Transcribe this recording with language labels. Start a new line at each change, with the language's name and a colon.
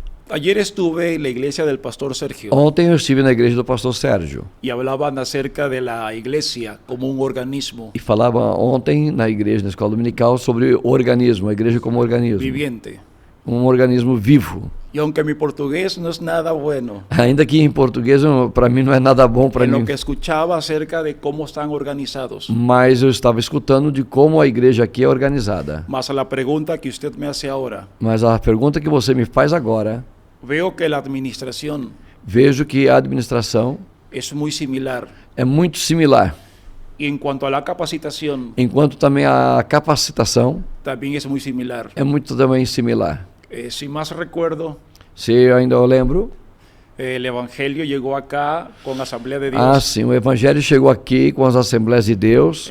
Spanish: Ayer estuve en la iglesia del pastor Sergio
Portuguese: Ontem eu estive na igreja do pastor Sérgio
Spanish: y hablaban acerca de la iglesia como un organismo
Portuguese: e falava ontem na igreja, na escola dominical, sobre o organismo, a igreja como organismo.
Spanish: viviente.
Portuguese: Um organismo vivo.
Spanish: Y aunque mi portugués no es nada bueno,
Portuguese: Ainda que em português, para mim não é nada bom para
Spanish: en
Portuguese: mim.
Spanish: lo que escuchaba acerca de cómo están organizados.
Portuguese: Mas eu estava escutando de como a igreja aqui é organizada.
Spanish: Más a la pregunta que usted me hace ahora,
Portuguese: Mas a pergunta que você me faz agora,
Spanish: veo que la administración
Portuguese: vejo que a administração
Spanish: es muy similar.
Portuguese: é muito similar.
Spanish: Y en cuanto a la capacitación,
Portuguese: Enquanto também a capacitação
Spanish: también es muy similar.
Portuguese: é muito também similar.
Spanish: Si más recuerdo,
Portuguese: Se eu ainda lembro,
Spanish: el Evangelio llegó acá con Asamblea de Dios
Portuguese: sim, o Evangelho chegou aqui com as Assembleias de Deus